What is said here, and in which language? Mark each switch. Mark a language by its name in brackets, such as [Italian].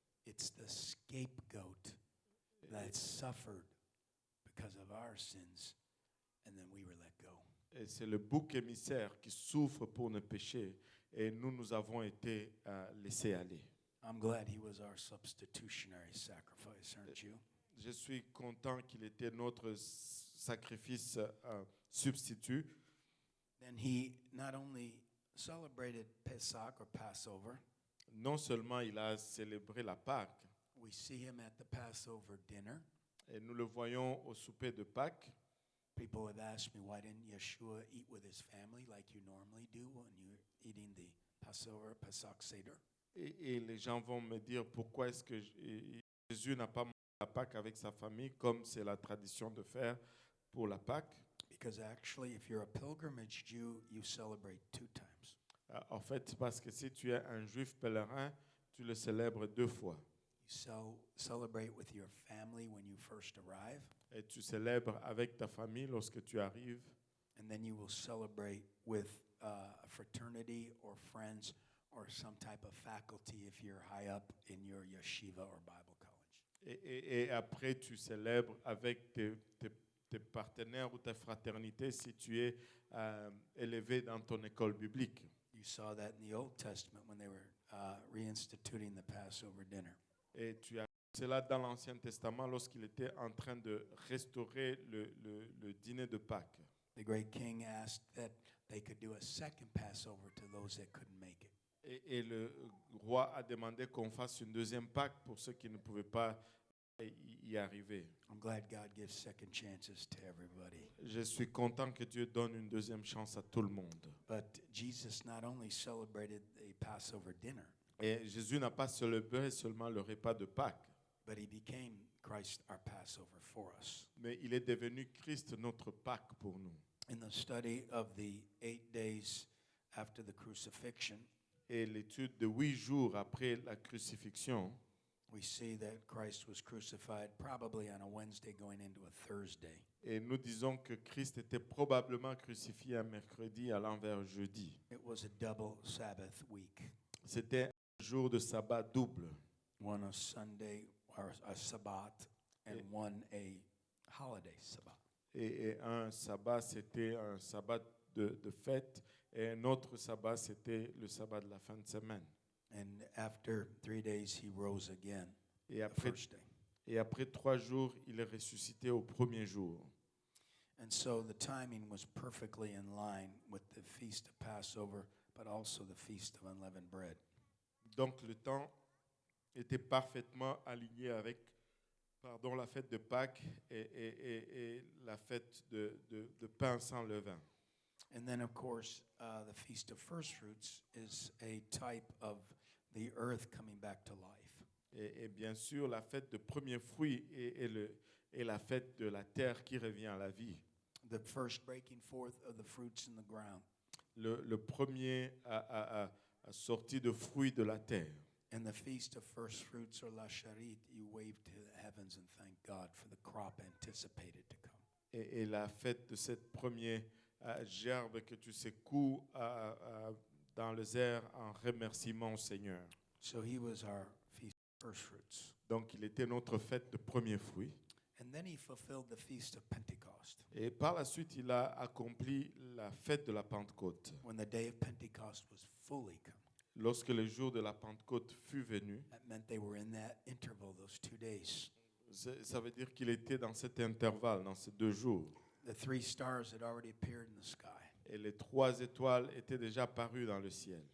[English] It's the scapegoat that suffered because of our sins, and then we were let go. [French] Et c'est le bouc émissaire qui souffre pour nos péchés, et nous avons été laissés aller. [English] I'm glad he was our substitutionary sacrifice, aren't you? [French] Je suis content qu'il était notre sacrifice substitut. [English] Then he not only celebrated Pesach or Passover. [French] Non seulement il a célébré la Pâque. [English] We see him at the Passover dinner. [French] Et nous le voyons au souper de Pâques. [English] People have asked me, why didn't Yeshua eat with his family like you normally do when you're eating the Passover, Pesach Seder? [French] Et les gens vont me dire, pourquoi est-ce que Jésus n'a pas mangé la Pâque avec sa famille, comme c'est la tradition de faire pour la Pâque? [English] Because actually, if you're a pilgrimage Jew, you celebrate 2 times. [French] En fait, parce que si tu es un juif pèlerin, tu le célèbres 2 fois. [English] You celebrate with your family when you first arrive. [French] Et tu célèbres avec ta famille lorsque tu arrives. [English] And then you will celebrate with a fraternity or friends or some type of faculty if you're high up in your yeshiva or Bible college. [French] Et après, tu célèbres avec tes partenaires ou ta fraternité si tu es élevé dans ton école biblique. [English] You saw that in the Old Testament when they were reinstituting the Passover dinner. [French] Et tu as cela dans l'Ancien Testament lorsqu'il était en train de restaurer le dîner de Pâques. [English] The great king asked that they could do a second Passover to those that couldn't make it. [French] Et le roi a demandé qu'on fasse une deuxième Pâques pour ceux qui ne pouvaient pas y arriver. [English] I'm glad God gives second chances to everybody. [French] Je suis content que Dieu donne une deuxième chance à tout le monde. [English] But Jesus not only celebrated the Passover dinner, [French] et Jésus n'a pas célébré seulement le repas de Pâques, [English] but he became Christ our Passover for us. [French] Mais il est devenu Christ notre Pâques pour nous. [English] In the study of the 8 days after the crucifixion, [French] et l'étude de 8 jours après la crucifixion, [English] we see that Christ was crucified probably on a Wednesday going into a Thursday. [French] Et nous disons que Christ était probablement crucifié un mercredi allant vers jeudi. [English] It was a double Sabbath week. [French] C'était un jour de sabbat double. [English] One a Sunday or a Sabbath and one a holiday Sabbath. [French] Et un sabbat, c'était un sabbat de fête, et un autre sabbat, c'était le sabbat de la fin de semaine. [English] And after 3 days, he rose again. [French] Et après, [English] the first day. [French] Et après 3 jours, il est ressuscité au premier jour. [English] And so the timing was perfectly in line with the feast of Passover, but also the feast of unleavened bread. [French] Donc le temps était parfaitement aligné avec la fête de Pâques et la fête de pain sans levain. [English] And then, of course, the Feast of First Fruits is a type of the earth coming back to life. [French] Et bien sûr, la fête de premiers fruits est la fête de la terre qui revient à la vie. [English] The first breaking forth of the fruits in the ground. [French] Le premier sorti de fruits de la terre. [English] And the Feast of First Fruits, or La Charit, you wave to the heavens and thank God for the crop anticipated to come. [French] Et la fête de cette première gerbe que tu secoues dans les airs en remerciement au Seigneur. [English] So he was our Feast of First Fruits. [French] Donc il était notre fête de premiers fruits. [English] And then he fulfilled the Feast of Pentecost. [French] Et par la suite, il a accompli la fête de la Pentecôte. [English] When the day of Pentecost was fully come. [French] Lorsque le jour de la Pentecôte fut venu, [English] That meant they were in that interval, those 2 days. [French] ça veut dire qu'il était dans cet intervalle, dans ces 2 jours. [English] The 3 stars had already appeared in the sky. [French] Et les 3 étoiles étaient déjà parues dans le ciel.